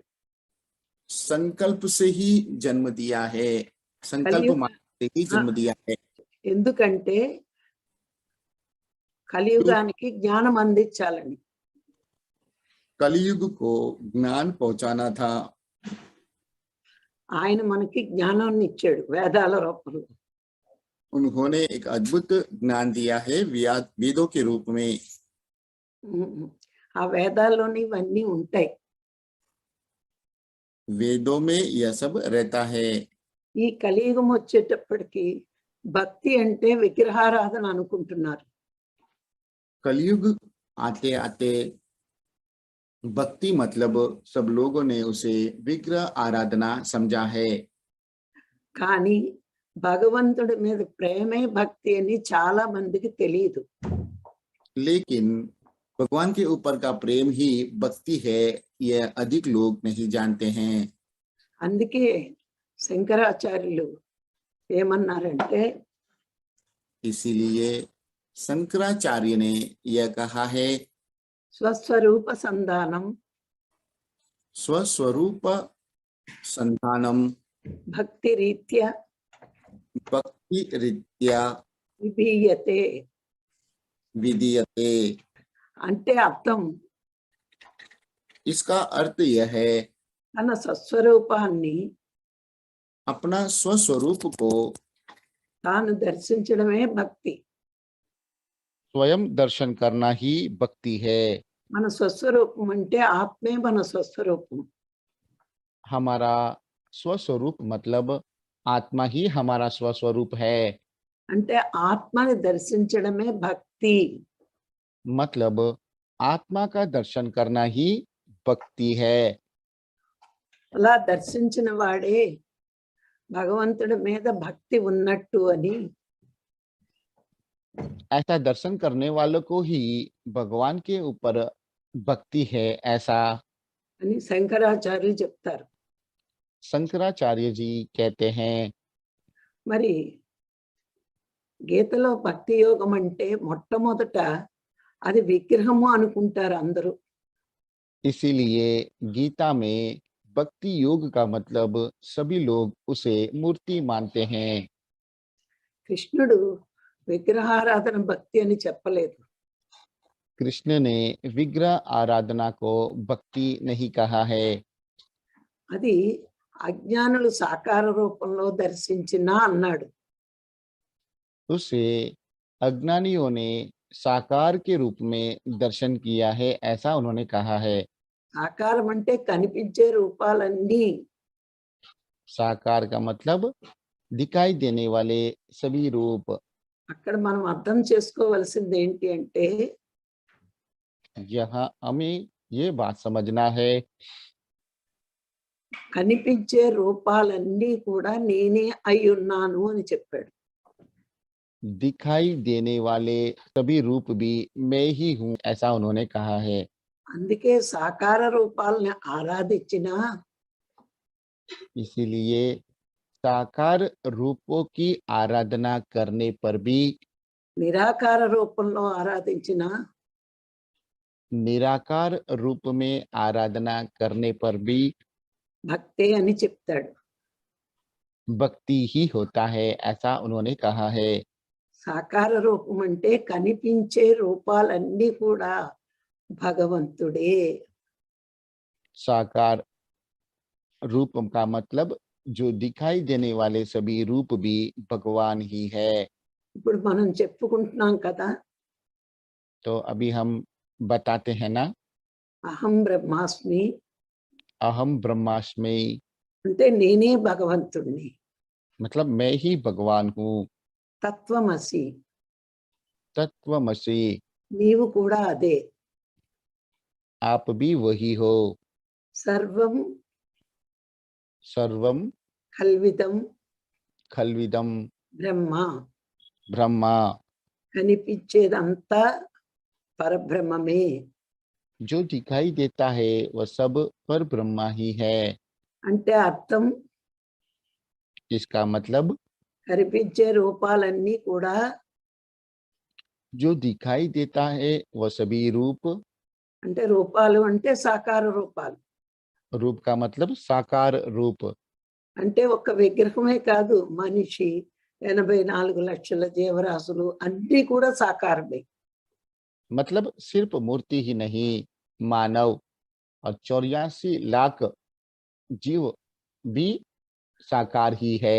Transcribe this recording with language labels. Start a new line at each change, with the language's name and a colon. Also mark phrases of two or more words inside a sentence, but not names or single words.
Hindi: संकल्प से ही जन्म दिया है। संकल्प कलयुग- मात्र से ही जन्म दिया है,
Telugu: ఎందుకంటే కలియుగానికి జ్ఞానం అందించాలని.
Hindi: कलयुग को ज्ञान पहुंचाना था।
Telugu: ఆయన మనకి జ్ఞానాన్ని ఇచ్చాడు వేదాల రూపంలో.
Hindi: उन्होंने एक अद्भुत ज्ञान दिया है वेदों के रूप में।
Telugu: ఆ వేదాల్లోని ఇవన్నీ ఉంటాయి.
Hindi: वेदों में यह सब रहता है।
Telugu: ఈ కలియుగం వచ్చేటప్పటికి భక్తి అంటే విగ్రహారాధన అనుకుంటున్నారు.
Hindi: कलयुग आते आते भक्ति मतलब सब लोगों ने उसे विग्रह आराधना समझा है।
Telugu: కానీ భగవంతుడి మీద ప్రేమే భక్తి అని చాలా మందికి తెలియదు.
Hindi: लेकिन भगवान के ऊपर का प्रेम ही भक्ति है, यह अधिक लोग नहीं जानते हैं।
Telugu: అందుకే శంకరాచార్యులు ఏమన్నారంటే
Hindi: इसीलिए शंकराचार्य ने यह कहा है,
Sanskrit: స్వస్వరూప సంధానం स्वस्वरूप संधानम భక్తి రీత్యా भक्ति रीत्या విభీయతే. विधीयते।
Telugu: అంటే అర్థం
Hindi: इसका अर्थ यह है,
Telugu: తన స్వస్వరూపాన్ని
Hindi: अपना स्वस्वरूप को
Telugu: తాను దర్శించడమే భక్తి.
Hindi: स्वयं दर्शन करना ही भक्ति है।
Telugu: మన స్వస్వరూపం అంటే ఆత్మే మన స్వస్వరూపం.
Hindi: हमारा स्वस्वरूप मतलब आत्मा ही हमारा स्वस्वरूप है।
Telugu: అంటే ఆత్మని దర్శించడమే భక్తి.
Hindi: मतलब आत्मा का दर्शन करना ही भक्ति है।
Telugu: అలా దర్శించిన వాడే భగవంతుడి మీద భక్తి ఉన్నట్టు అని
Hindi: ऐसा दर्शन करने वालों को ही भगवान के ऊपर भक्ति है, ऐसा
Telugu: అని శంకరాచార్యులు చెప్తారు.
Hindi: शंकराचार्य जी कहते हैं।
Telugu: మరి గీతలో భక్తి యోగం అంటే మొట్టమొదట అది విగ్రహము అనుకుంటారు అందరూ.
Hindi: इसीलिए गीता में भक्ति योग का मतलब सभी लोग उसे मूर्ति मानते हैं।
Telugu: కృష్ణుడు విగ్రహారాధన భక్తి అని చెప్పలేదు.
Hindi: कृष्ण ने विग्रह आराधना को भक्ति नहीं कहा है।
Telugu: అది అజ్ఞానులు సాకార రూపంలో దర్శించినా అన్నాడు.
Hindi: उसे अज्ञानियों ने साकार के रूप में दर्शन किया है, ऐसा उन्होंने कहा है।
Telugu: సాకారం అంటే కనిపించే రూపాలన్నీ.
Hindi: साकार का मतलब दिखाई देने वाले सभी रूप।
Telugu: అక్కడ మనం అర్థం చేసుకోవలసింది ఏంటి అంటే
Hindi: यहाँ हमें ये बात समझना है,
Telugu: కనిపించే రూపాలన్నీ కూడా నేనే అయి ఉన్నాను అని చెప్పాడు.
Hindi: दिखाई देने वाले सभी रूप भी मैं ही हूँ, ऐसा उन्होंने कहा है।
Telugu: అందుకే సాకార రూపాలని ఆరాధించినా
Hindi: इसीलिए साकार रूपों की आराधना करने पर भी,
Telugu: నిరాకార రూపంలో ఆరాధించినా
Hindi: निराकार रूप में आराधना करने पर भी
Telugu: భక్తే అని చెప్తాడు.
Hindi: भक्ति ही होता है, ऐसा उन्होंने कहा है।
Telugu: సాకార రూపం అంటే కనిపించే రూపాలన్నీ కూడా భగవంతుడే.
Hindi: साकार रूप का मतलब जो दिखाई देने वाले सभी रूप भी भगवान ही है।
Telugu: ఇప్పుడు మనం చెప్పుకుంటున్నాం కదా,
Hindi: तो अभी हम बताते हैं ना,
Sanskrit: అహం బ్రహ్మాస్మి अहम ब्रह्मास्मि,
Telugu: అంటే నేనే భగవంతుణ్ణి.
Hindi: मतलब मैं ही भगवान हूँ।
Sanskrit: తత్వమసి तत्वमसि,
Telugu: నీవు కూడా అదే.
Hindi: आप भी वही हो।
Sanskrit: సర్వం सर्वम కల్విదం खल्विदम బ్రహ్మ. ब्रह्मा,
Telugu: కనిపించేదంతా పరబ్రహ్మమే.
Hindi: जो दिखाई देता है वह सब पर ब्रह्मा ही है।
Telugu: అంటే అర్థం
Hindi: इसका मतलब
Telugu: కనిపించే రూపాలన్నీ కూడా
Hindi: जो दिखाई देता है वह सभी रूप,
Telugu: అంటే రూపాలు అంటే సాకార రూపాలు.
Hindi: रूप का मतलब साकार रूप,
Telugu: అంటే ఒక విగ్రహమే కాదు, మనిషి 84 లక్షల జీవరాశులు అన్నీ కూడా సాకారమే.
Hindi: मतलब सिर्फ मूर्ति ही नहीं, मानव और 84 लाख जीव भी साकार ही है।